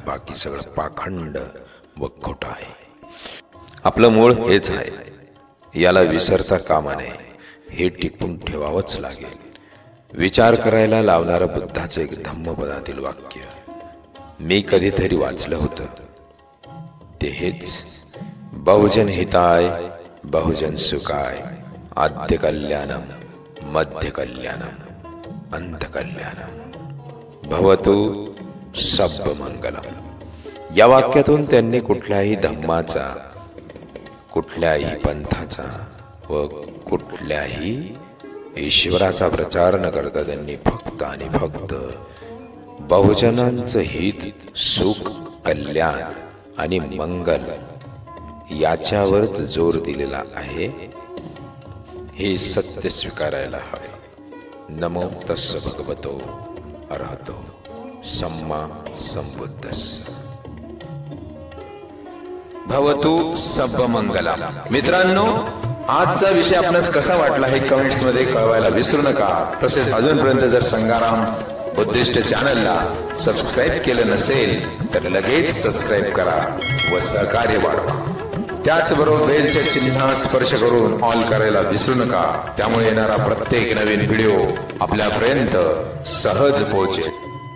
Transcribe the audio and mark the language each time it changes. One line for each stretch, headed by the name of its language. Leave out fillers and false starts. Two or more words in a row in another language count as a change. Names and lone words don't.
Marathi: बाकी सगळं पाखंड व खोटं आहे। आपलं मूळ हेच आहे, याला विसरता कामा नये। हे टिकून ठेवावंच लागेल। विचार करायला लावणारं बुद्धाचं एक धम्मपदातील वाक्य मी कधीतरी वाचलं होतं, ते हेच,
Pali: बहुजन हिताय बहुजन सुखाय आद्य कल्याणम मध्य कल्याणम अंत कल्याणम भवतु सब्ब मंगलम।
Marathi: या वाक्यातून त्यांनी कुठल्याही धम्माचा, कुठल्याही पंथाचा व कुठल्याही ईश्वराचा प्रचार न करता त्यांनी फक्त आणि फक्त बहुजनांचं हित सुख कल्याण आणि मंगल याच्यावरच जोर दिलेला आहे। हे सत्य स्वीकारायला हवे।
Pali: नमो तस्स भगवतो अरहतो सम्मा संबुद्धस्स भवतु सब्ब मंगलम।
Marathi: मित्रांनो, आजचा विषय आपणास कसा वाटला हे कमेंट्स मध्ये कळवायला विसरू नका। तसेच अजूनपर्यंत जर संग्राम बुद्धिस्ट चॅनलला सबस्क्राईब केलं नसेल तर लगेच सबस्क्राईब करा व सहकार्य वाढवा। त्याचबरोबर बेलच्या चिन्हास स्पर्श करून ऑल करायला विसरू नका, त्यामुळे येणारा प्रत्येक नवीन व्हिडिओ आपल्यापर्यंत सहज पोहोचेल।